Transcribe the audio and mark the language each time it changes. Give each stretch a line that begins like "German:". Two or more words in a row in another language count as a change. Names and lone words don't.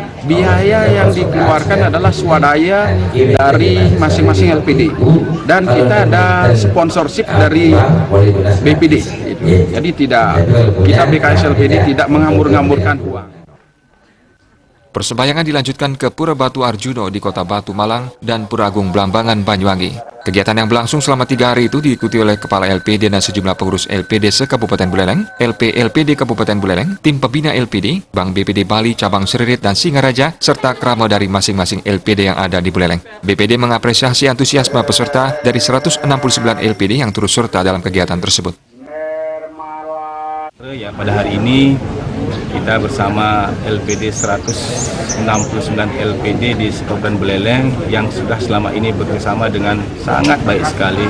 Indonesian: Biaya yang dikeluarkan adalah swadaya dari masing-masing LPD, dan kita ada sponsorship dari BPD. Jadi kita BKS LPD tidak menghambur-hamburkan uang. Persembahyangan dilanjutkan ke Pura Batu Arjuno di Kota Batu, Malang, dan Pura Agung Blambangan, Banyuwangi. Kegiatan yang berlangsung selama 3 hari itu diikuti oleh Kepala LPD dan sejumlah pengurus LPD se-Kabupaten Buleleng, LPD Kabupaten Buleleng, tim pembina LPD, Bank BPD Bali Cabang Seririt dan Singaraja, serta krama dari masing-masing LPD yang ada di Buleleng. BPD mengapresiasi antusiasme peserta dari 169 LPD yang turut serta dalam kegiatan tersebut. Ya, pada hari ini kita bersama LPD 169 LPD di Kabupaten Buleleng yang sudah selama ini bekerjasama dengan sangat baik sekali.